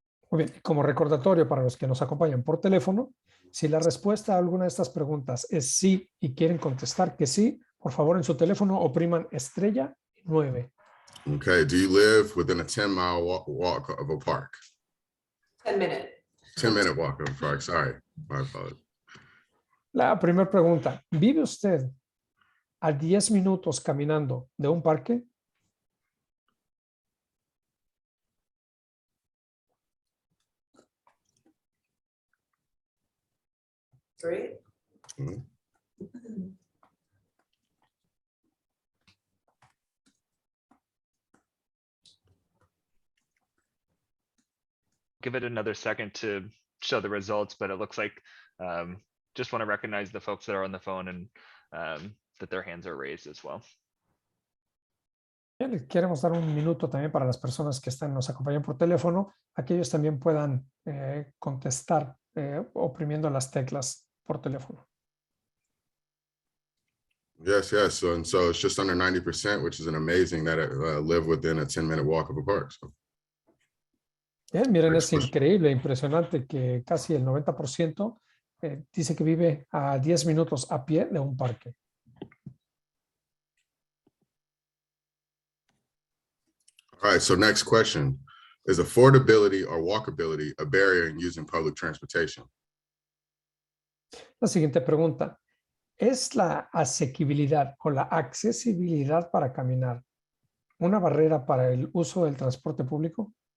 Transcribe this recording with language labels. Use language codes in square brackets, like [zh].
[es] Muy bien, como recordatorio para los que nos acompañan por teléfono, si la respuesta a alguna de estas preguntas es sí y quieren contestar que sí, por favor en su teléfono opriman *9. [en] Okay, do you live within a 10-mile walk of a park? 10-minute. 10-minute walk of a park, sorry, my apologies. [es] La primera pregunta, ¿vive usted a 10 minutos caminando de un parque? [en] Great. Mhm. Give it another second to show the results, but it looks like just want to recognize the folks that are on the phone and that their hands are raised as well. [es] Bien, queremos dar un minuto también para las personas que nos acompañan por teléfono, a que ellos también puedan contestar oprimiendo las teclas por teléfono. [en] Yes, so it's just under 90%, which is an amazing that it live within a 10-minute walk of a park. So. [es] Bien, miren, [en] Next [es] es [en] question. [es] increíble, impresionante que casi el 90% dice que vive a 10 minutos a pie de un parque. [en] All right, so next question. Is affordability or walkability a barrier in using public transportation? [es] La siguiente pregunta, ¿es la asequibilidad o la accesibilidad para caminar una barrera para el uso del transporte público?